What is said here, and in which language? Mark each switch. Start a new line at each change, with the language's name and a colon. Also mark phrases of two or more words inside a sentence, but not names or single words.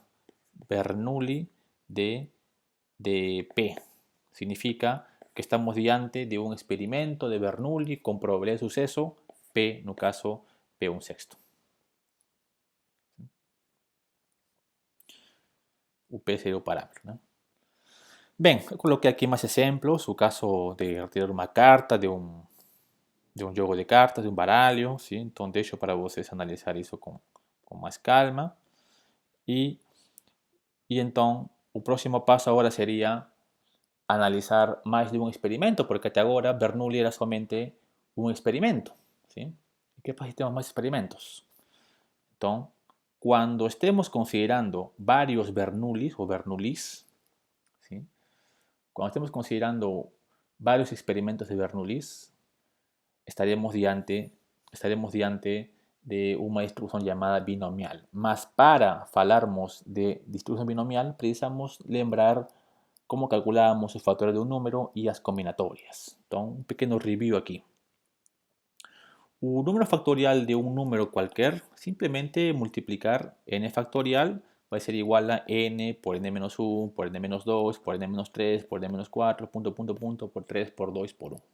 Spanish: Bernoulli de P significa que estamos
Portuguese: diante de
Spanish: un experimento de Bernoulli con probabilidad de suceso P,
Portuguese: no caso
Spanish: P 1/6. UP sería un parámetro. Bien, coloqué aquí más ejemplos. Su caso de retirar una carta de un juego de cartas, de un baralho, ¿sí? Entonces,
Portuguese: deixo para vocês
Spanish: analizar eso con más calma. Y entonces, el próximo paso ahora sería analizar más de un experimento, porque hasta ahora Bernoulli era solamente un experimento, ¿sí? ¿Qué pasa si tenemos más experimentos? Entonces, cuando estemos considerando varios Bernoullis o Bernoullis, ¿sí? Cuando estemos considerando varios experimentos de Bernoullis, estaremos
Portuguese: diante de
Spanish: una distribución llamada binomial.
Portuguese: Mas para falarmos de
Spanish: distribución binomial,
Portuguese: precisamos lembrar
Spanish: cómo calculábamos los factores de un número y las combinatorias. Entonces, un pequeño review aquí. Un número factorial de un número cualquier, simplemente multiplicar n factorial va a ser igual a n por n-1, por n-2, por n-3, por n-4, por 3, por 2, por 1.